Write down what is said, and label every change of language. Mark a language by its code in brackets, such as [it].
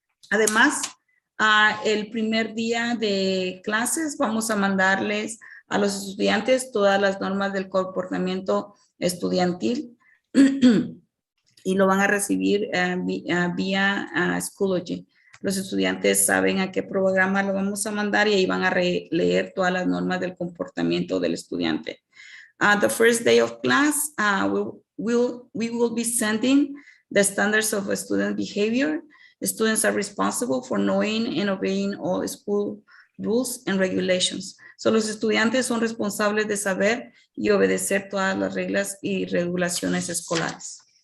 [es] Además, el primer día de clases vamos a mandarles a los estudiantes todas las normas del comportamiento estudiantil y lo van a recibir vía Schoology. Los estudiantes saben a qué programa lo vamos a mandar y ahí van a leer todas las normas del comportamiento del estudiante. [en] The first day of class, we will be sending the standards of student behavior. The students are responsible for knowing and obeying all school rules and regulations. [es] So, los estudiantes son responsables de saber y obedecer todas las reglas y regulaciones escolares.